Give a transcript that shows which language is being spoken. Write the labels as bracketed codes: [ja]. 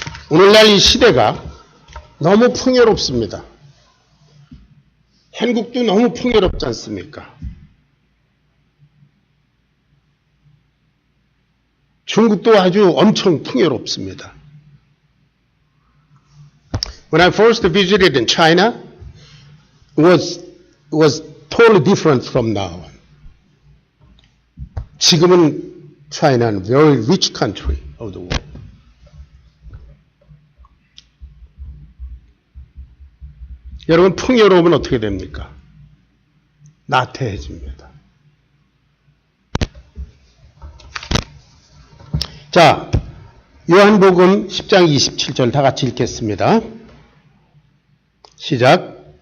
[ko] 오늘날 이 시대가 너무 풍요롭습니다. 한국도 너무 풍요롭지 않습니까? 중국도 아주 엄청 풍요롭습니다. [en] When I first visited in China, it was totally different from now on. [ko] 지금은 [en] China는 very rich country of the world. [ko] 여러분, 풍요로우면 어떻게 됩니까? 나태해집니다. 자, 요한복음 10장 27절 다 같이 읽겠습니다. 시작.